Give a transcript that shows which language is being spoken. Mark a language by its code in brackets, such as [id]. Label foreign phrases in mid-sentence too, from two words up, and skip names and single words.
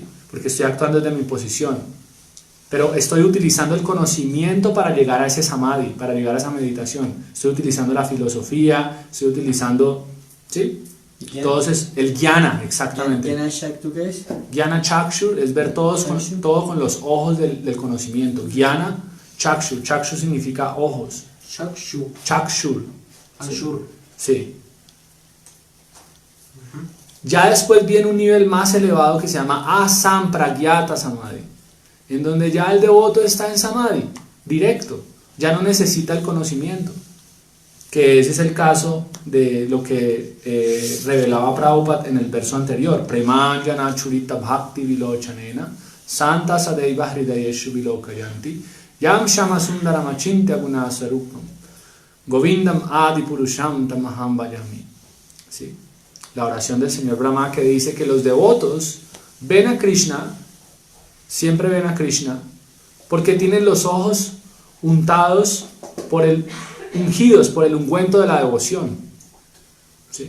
[es] Porque estoy actuando desde mi posición. Pero estoy utilizando el conocimiento para llegar a ese samadhi, para llegar a esa meditación. Estoy utilizando la filosofía, estoy utilizando, ¿sí? Entonces, el jnana, exactamente. [sa] ¿Jnana Shaktu [es] qué es? [sa] Jnana Chakshur [es] es ver todo con los ojos del conocimiento. [sa] Jnana Chakshur. [es] Chakshur significa ojos. Shakshu. Chakshur. Anshur. Sí. Ya después viene un nivel más elevado que se llama [sa] Asampragyata Samadhi, [es] en donde ya el devoto está en Samadhi, directo, ya no necesita el conocimiento, que ese es el caso de lo que revelaba Prabhupada en el verso anterior, [sa] Premanjana Churita Bhakti Vilochanena Santa Sadeiva Hridayeshu Vilokayanti Yam Shama Sundaramachintya Gunasarupam Govindam Adi Purusham Tamaham Vayami. [es] ¿Sí? La oración del señor Brahma, que dice que los devotos ven a Krishna, siempre ven a Krishna, porque tienen los ojos ungidos por el ungüento de la devoción. ¿Sí?